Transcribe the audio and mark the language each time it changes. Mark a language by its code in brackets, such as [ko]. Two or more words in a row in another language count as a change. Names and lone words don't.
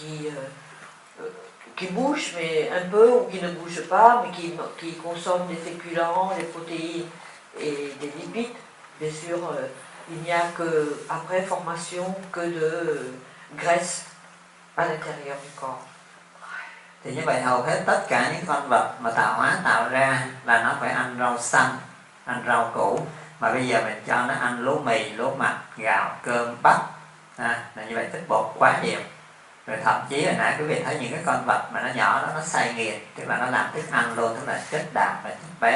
[fr] qui bougent, mais un peu, ou qui ne bougent pas, mais qui consomment des féculents, des protéines et des lipides. Bien sûr, il n'y a que, après formation, que de graisse à l'intérieur du corps. [vi] Thì như vậy hầu hết tất cả những con vật mà tạo hóa tạo ra là nó phải ăn rau xanh, ăn rau củ. Mà bây giờ mình cho nó ăn lúa mì, lúa mạch, gạo, cơm, bắp, là như vậy chất bột quá nhiều. Rồi thậm chí hồi nãy quý vị thấy những cái con vật mà nó nhỏ đó, nó xay nghiền, tức là nó làm thức ăn luôn, tức là chất đạm và chất béo.